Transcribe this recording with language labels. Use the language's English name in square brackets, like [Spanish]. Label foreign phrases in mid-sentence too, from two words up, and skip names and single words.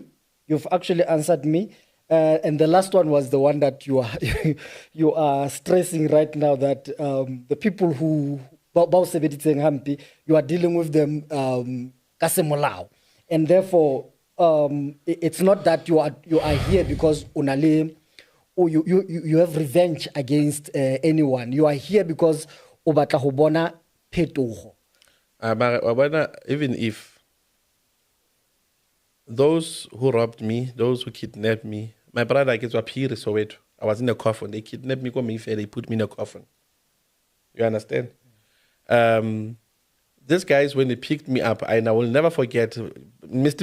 [English] You've actually answered me. And the last one was the one that you are stressing right now, that the people who you are dealing with them kasemolao, and therefore it's not that you are here because unale or you have revenge against anyone. You are here because [Southern Sotho] obatla ho bona phetogo. [English] Even if those who robbed me, those who kidnapped me, my brother gets up here, Soweto. I was in a coffin. They kidnapped me, they put me in a coffin. You understand? These guys, when they picked me up, and I will never forget, Mr.